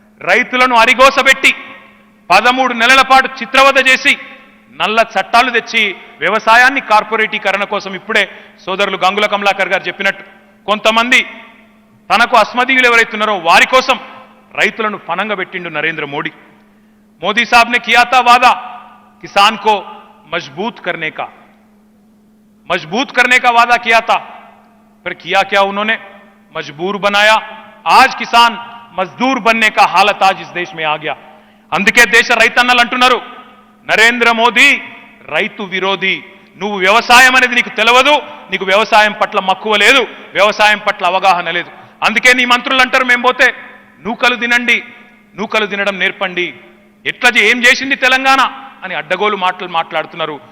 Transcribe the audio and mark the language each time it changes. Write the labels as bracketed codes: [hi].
[te] రైతులను అరిగోసబెట్టి 13 నెలల పాటు చిత్రవద చేసి నల్ల చట్టాలు తెచ్చి వ్యవసాయాన్ని కార్పొరేటీకరణ కోసం ఇప్పుడే సోదరులు గంగుల కమలాకర్ గారు చెప్పినట్టు కొంతమంది తనకు అస్మదీయులు ఎవరైతున్నారో వారి కోసం రైతులను ఫనంగా పెట్టిండు నరేంద్ర మోడీ. [hi] మోదీ साहब ने किया था वादा किसान को मजबूत करने का वादा किया था, फिर किया क्या उन्होंने? मजबूर बनाया. आज किसान मजदूर बनने का हालत आज इस देश में आ गया. [te] అందుకే దేశ రైతన్నలు అంటున్నారు, నరేంద్ర మోదీ రైతు విరోధి. నువ్వు వ్యవసాయం అనేది నీకు తెలియదు, నీకు వ్యవసాయం పట్ల మక్కువ లేదు, వ్యవసాయం పట్ల అవగాహన లేదు. అందుకే నీ మంత్రులు అంటారు, మేము పోతే నూకలు తినండి, నూకలు తినడం నేర్పండి, ఎట్లా ఏం చేసింది తెలంగాణ అని అడ్డగోలు మాట్లాడుతున్నారు.